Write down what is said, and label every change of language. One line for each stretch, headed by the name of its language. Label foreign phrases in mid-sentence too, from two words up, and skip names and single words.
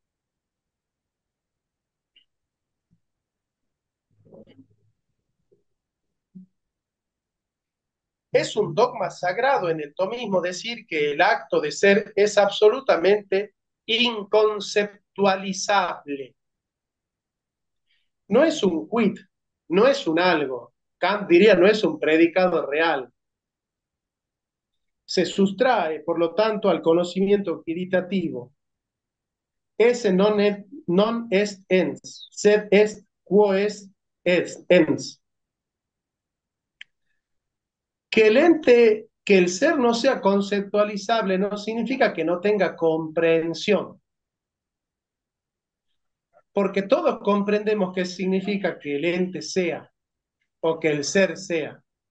Spanish: Es un dogma sagrado en el tomismo decir que el acto de ser es absolutamente inconceptualizable. No es un quid, no es un algo. Kant diría, no es un predicado real. Se sustrae, por lo tanto, al conocimiento quiditativo.
Latin: Esse non est ens, sed est quo est ens.
Spanish: Que el ente, que el ser no sea conceptualizable no significa que no tenga comprensión, porque todos comprendemos qué significa que el ente sea o que el ser sea.